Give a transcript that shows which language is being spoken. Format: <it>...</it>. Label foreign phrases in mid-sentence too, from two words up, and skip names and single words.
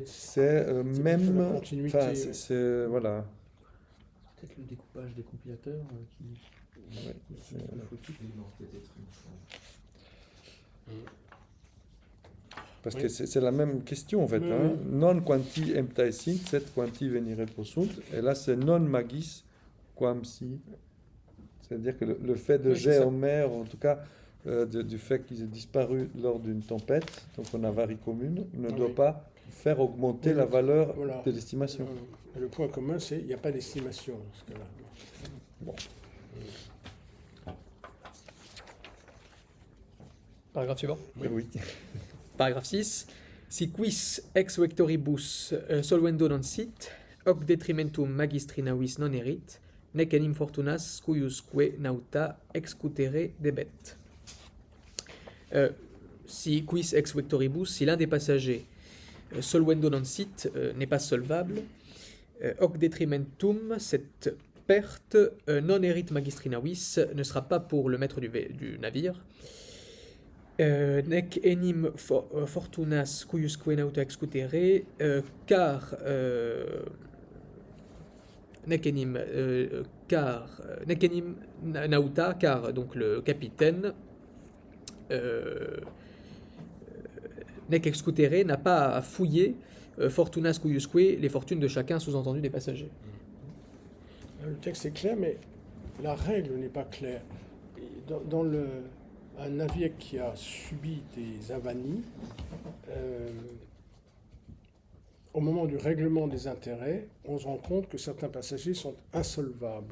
<fr>c'est même... la continuité, Enfin, oui. c'est... Voilà. Peut-être le découpage des compilateurs qui Ouais, c'est- Parce Oui. que c'est la même question en fait. Oui, Hein. oui.</fr> <la>Non quanti emptae sint, sed quanti venire possunt.</la> <fr>Et là, c'est</fr> <la>non magis quam si.</la> <fr>C'est-à-dire que le fait de Oui, c'est jet ça. en mer, en tout cas du fait qu'ils aient disparu lors d'une tempête, donc on avarie commune, ne Ah doit oui. pas faire augmenter Oui, la valeur voilà. de l'estimation. Et le point commun, c'est qu'il n'y a pas d'estimation dans ce cas-là. Bon. Paragraphe suivant. Oui. Paragraphe 6.</fr> <la>Si quis ex vectoribus solvendo non sit, hoc detrimentum magistri navis non erit, nec enim fortunas cuiusque nauta excutere debet. Si quis ex vectoribus,</la> <fr>si l'un des passagers</fr> <la>solvendo non sit</la> <fr>n'est pas solvable,</fr> <la>hoc detrimentum,</la> <fr>cette perte</fr> <la>non erit magistri navis</la> <fr>ne sera pas pour le maître du navire.</fr> <la>Nec enim fortunas cuiusque nauta excutere, car nec enim nauta,</la> <fr>car donc le capitaine</fr> <la>nec excutere</la> <fr>n'a pas à fouiller</fr> <la>fortunas cuiusque,</la> <fr>les fortunes de chacun, sous-entendu des passagers. Le texte est clair, mais la règle n'est pas claire. Dans un navire qui a subi des avanies, au moment du règlement des intérêts, on se rend compte que certains passagers sont insolvables.</fr>